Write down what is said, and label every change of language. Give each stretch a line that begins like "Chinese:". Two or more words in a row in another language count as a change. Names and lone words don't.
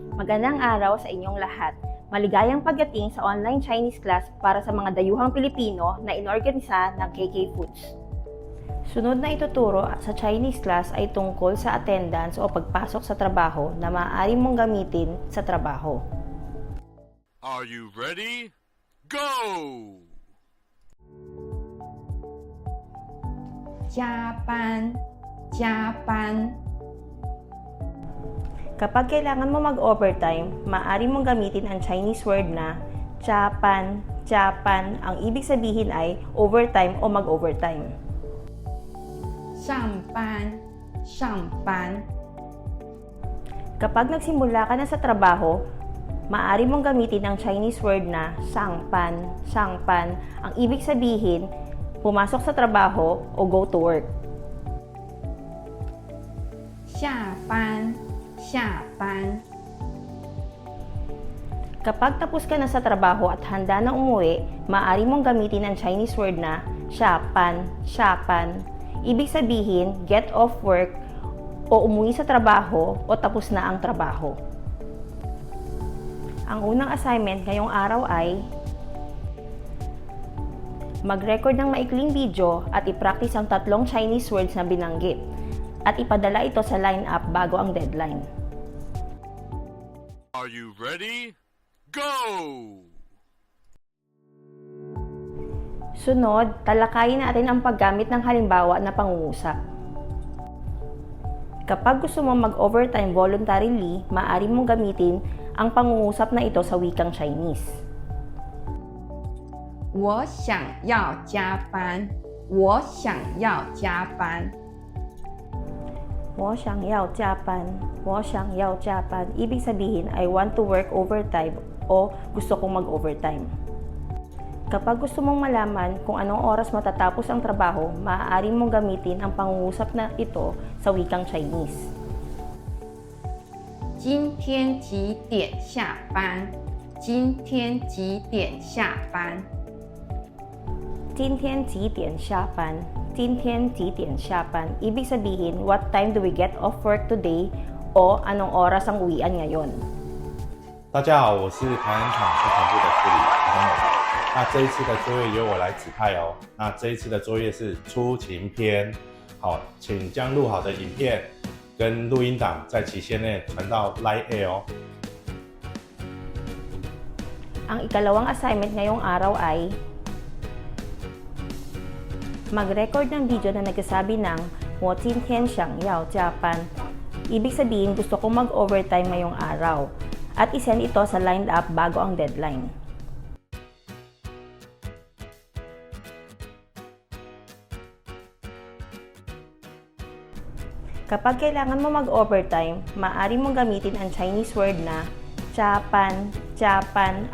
Filipino: Magandang araw sa inyong lahat. Maligayang pagdating sa
English: online Chinese class
Filipino: para sa mga dayuhang Pilipino na inorganisa ng KK Foods. Sunod na ituturo sa
English: Chinese class
Filipino: ay tungkol sa attendance o pagpasok sa trabaho na maaari mong gamitin sa trabaho.
English: Are you ready? Go!
Chinese: 加班，加班，
Filipino: Kapag kailangan mo mag-overtime, maaari mong gamitin ang
English: Chinese word
Filipino: na
Chinese: 加班，加班.
Filipino: Ang ibig sabihin ay overtime o mag-overtime.
Chinese: 上班，上班，
Filipino: Kapag nagsimula ka na sa trabaho, maaari mong gamitin ang
English: Chinese word
Filipino: na
Chinese: 上班，上班.
Filipino: Ang ibig sabihin, pumasok sa trabaho o
English: go to work.
Chinese: 下班，下班，
Filipino: Kapag tapos ka na sa trabaho at handa na umuwi, maaari mong gamitin ang
English: Chinese word
Filipino: na
Chinese: 下班，下班.
Filipino: Ibig sabihin,
English: get off work
Filipino: o umuwi sa trabaho o tapos na ang trabaho. Ang unang assignment ngayong araw ay mag-record ng maikling video at i-practice ang tatlong Chinese words na binanggit at ipadala ito sa line-up bago ang deadline.
English: Are you ready? Go!
Filipino: Sunod, talakayin natin ang paggamit ng halimbawa na pangungusap. Kapag gusto mo mag-
English: overtime voluntarily,
Filipino: maaari mong gamitin ang pangungusap na ito sa wikang Chinese.
Chinese: 我想要加班，我想要加班，我想要加班，我想要加班.
Filipino: Ibig sabihin,
English: I want to work overtime o
Filipino: gusto kong mag-overtime. Kapag gusto mong malaman kung anong oras matatapos ang trabaho, maaari mong gamitin ang pangungusap na ito sa wikang Chinese.
Chinese: 今天几点下班？今天几点下班？今天几点下班？今天几点下班？
Filipino: Ibig sabihin,
English: what time do we get off work today?
Filipino: O anong oras ang uwian ngayon?
Chinese: 大家好，我是台湾厂生产部的助理彭勇。那这一次的作业由我来指派哦。那这一次的作业是出勤篇，好，请将录好的影片跟录音档在期限内传到
English: Line A
Chinese: 哦。
Filipino: Ang ikalawang assignment ngayong araw ay mag-record ng video na nagsasabi ng
Chinese: 我今天想要加班.
Filipino: Ibig sabihin, gusto kong mag-overtime ngayong araw. At isend ito sa lined up bago ang deadline. Kapag kailangan mo mag-overtime, maaari mong gamitin ang
English: Chinese word
Filipino: na
Chinese: 加班，加班.